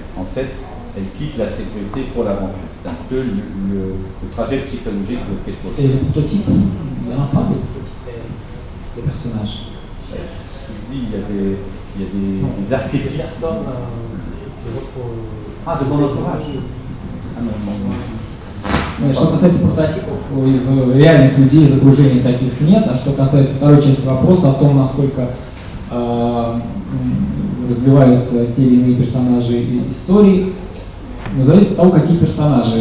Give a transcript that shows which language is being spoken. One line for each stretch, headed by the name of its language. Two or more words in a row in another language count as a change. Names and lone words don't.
French: En fait, elle quitte la sécurité pour l'aventure. C'est un peu le trajet psychologique de Kate Walker. Et le prototype, il n'y en a pas des personnages. Oui, il y a des archétypes. Personne de votre... de mon entourage.
Russian: Что касается прототипов, из реальных людей, из окружения таких нет. А что касается второй части вопроса о том, насколько развиваются те или иные персонажи и истории, зависит от того, какие персонажи.